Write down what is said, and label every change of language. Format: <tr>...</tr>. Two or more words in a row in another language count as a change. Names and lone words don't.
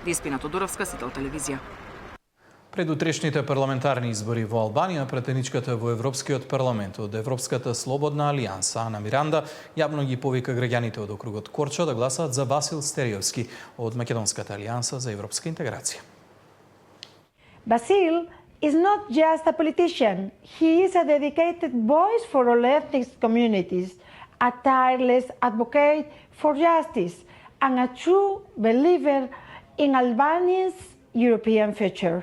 <mk>Деспина Тодоровска, Сител телевизија. Пред утрешните парламентарни избори во Албанија, претеничката во Европскиот парламент од Европската слободна алијанса Ана Миранда јавно ги повика граѓаните од округот Корча да гласаат за Васил Стериовски од Македонската алијанса за европска интеграција.</mk> <en>Basil is not just a politician. He is a dedicated voice for all ethnic communities, a tireless advocate for justice, and a true believer in Albania's European future.</en>